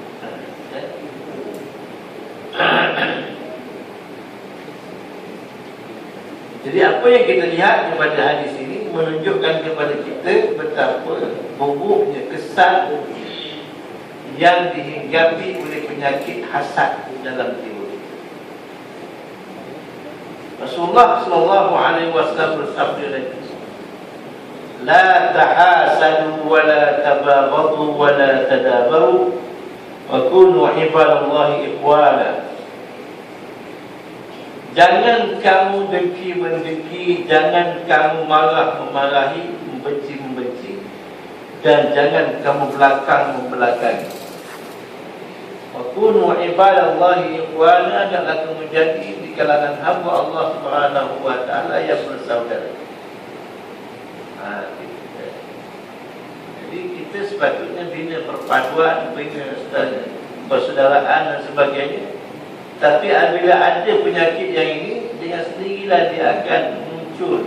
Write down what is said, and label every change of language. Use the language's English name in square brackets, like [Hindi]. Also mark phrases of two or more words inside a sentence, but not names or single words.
[Malay] Jadi apa yang kita lihat daripada hadis ini menunjukkan kepada kita betapa buruknya kesan yang dihinggapi oleh penyakit hasad dalam jiwa. Rasulullah [Arabic] صلى الله عليه وسلم [Malay] bersabda lagi, [Arabic] لا تحاسدوا ولا تباغضوا ولا تدابروا وكونوا عباد الله إخوانا. [Malay] Jangan kamu dengki mendengki, jangan kamu marah memarahi, membenci membenci, dan jangan kamu belakang membelakangi. [Arabic] وكونوا عباد الله إخوانا, [Malay] adalah kamu menjadi di kalangan hamba Allah [Arabic] سبحانه وتعالى [Malay] yang bersaudara. Jadi kita sepatutnya bina perpaduan, bina persaudaraan dan sebagainya. Tapi apabila ada penyakit yang ini, dengan sendirilah dia akan muncul.